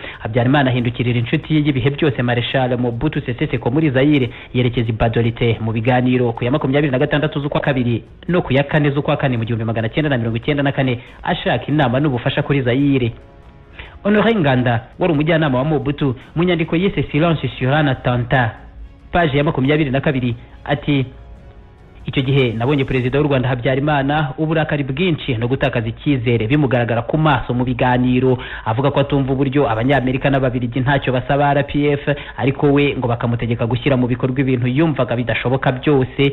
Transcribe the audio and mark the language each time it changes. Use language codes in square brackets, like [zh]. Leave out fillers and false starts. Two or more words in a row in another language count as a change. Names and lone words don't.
[rw] Habyarimana ahindukirira inshuti ye y'ibihe byose Marshal Mobutu Sese Seko muri Zaire, yerekeza i Badolite mu biganiro ku ya 26 z'ukwa kabiri no ku ya 4 z'ukwa kane mu 1994 ashaka inama n'ubufasha kuri Zaire. Honoré Nganda wari umujyanama wa Mobutu mu nyandiko yise Silence sur un attentat, page ya 22, ati icyo gihe nabonye Perezida w'u Rwanda Habyarimana uburakari bwinshi no gutakaza icyizere bimugaragara ku maso mu biganiro, avuga ko atumva uburyo Abanyamerika n'Ababiligi ntacyo basaba RPF ariko we ngo bakamutegeka gushyira mu bikorwa ibintu yumvaga bidashoboka byose.